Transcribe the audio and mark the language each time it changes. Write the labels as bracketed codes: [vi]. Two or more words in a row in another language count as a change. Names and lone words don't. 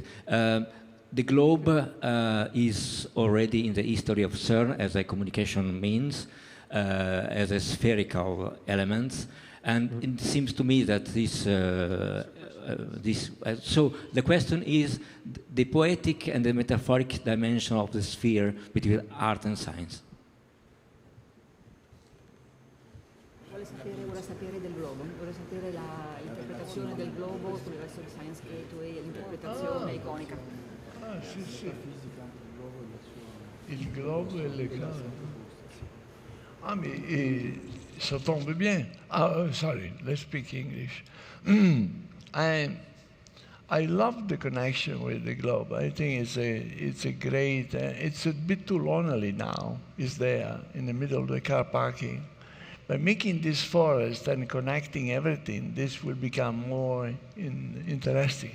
[en] The globe is already in the history of CERN as a communication means, as a spherical element, and it seems to me that so the question is the poetic and the metaphoric dimension of the sphere between art and science. [it] Vuole sapere del globo, vuole sapere l'interpretazione del globo sul resto di Science Gateway e l'interpretazione iconica. Ah, sì, sì. Il globo e le cose. [fr] Ah, mais ça tombe bien. [en] Sorry, let's speak English. I love the connection with the globe. I think it's a great. It's a bit too lonely now. It's there in the middle of the car parking. By making this forest and connecting everything, this will become more interesting.